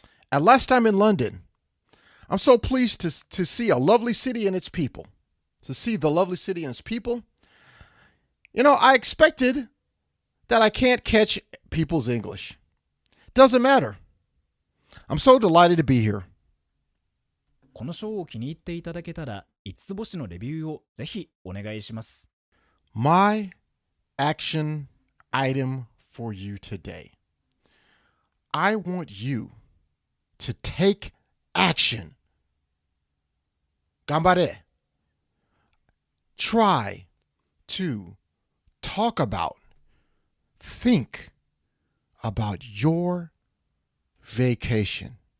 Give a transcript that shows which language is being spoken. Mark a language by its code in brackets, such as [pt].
[en] At last I'm in London. I'm so pleased to see a lovely city and its people. To see the lovely city and its people. You know, I expected that I can't catch people's English. Doesn't matter. I'm so delighted to be here. [ja] このショーを気に入っていただけたら5つ星のレビューをぜひお願いします。 [en] My action item for you today. I want you to take action. [ja] 頑張れ. [en] Try to talk about, think about your vacation.